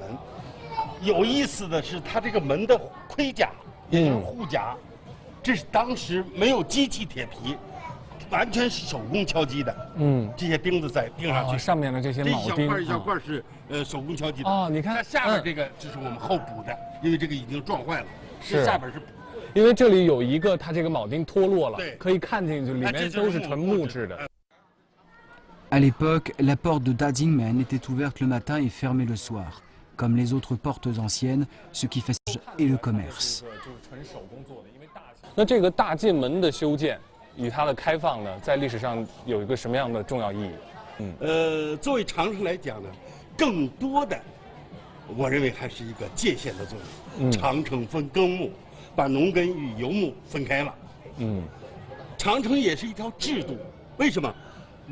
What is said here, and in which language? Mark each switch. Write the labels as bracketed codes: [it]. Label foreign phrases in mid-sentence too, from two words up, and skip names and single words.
[zh] 有意思的是，它这个门的盔甲也就是护甲，这是当时没有机器铁皮，完全是手工敲击的。这些钉子再钉上去，上面的这些铆钉，这一小块是手工敲击的。你看下面这个这是我们后补的，因为这个已经撞坏了，是下边是补。因为这里有一个，它这个铆钉脱落了，可以看进去，里面都是纯木质的。 [fr] À l'époque, la porte de Dajingmen était ouverte le matin et fermée le soir, comme les autres portes anciennes, ce qui facilite et le commerce. [zh] 那这个大进门的修建与它的开放呢，在历史上有一个什么样的重要意义？作为长城来讲呢，更多的，我认为还是一个界限的作用。长城分耕牧，把农耕与游牧分开了。长城也是一条制度，为什么？